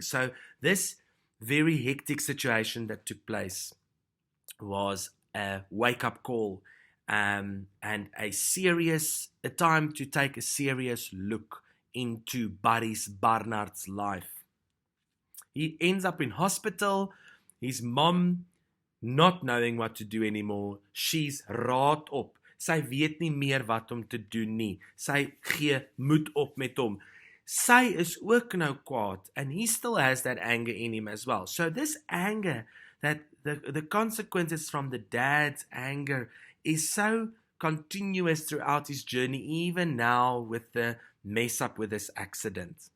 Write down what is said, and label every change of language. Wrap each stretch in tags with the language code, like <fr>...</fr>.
<en>So this very hectic situation that took place was a wake-up call, and a time to take a serious look into Barry's Barnard's life. He ends up in hospital, his mom not knowing what to do anymore. She's</en> <af>raad op. Sy weet nie meer wat om te doen nie. Sy gee moed op met hom. Sy is ook nou kwaad,</af> <en>and he still has that anger in him as well. So this anger, that the consequences from the dad's anger is so continuous throughout his journey, even now with the mess up with this accident.</en>